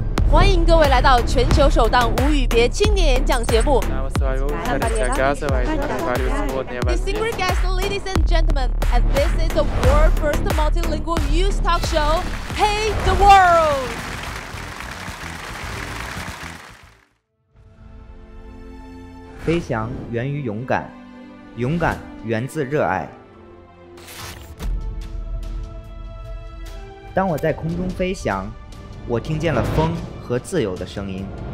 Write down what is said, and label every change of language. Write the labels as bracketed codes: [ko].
[zh] 欢迎各位来到全球首档无语别青年演讲节目。 [en] Distinguished guests, ladies and gentlemen, and this is the world first multilingual youth talk show, Hey the World! [zh] 飞翔源于勇敢，勇敢源自热爱。当我在空中飞翔，我听见了风和自由的声音。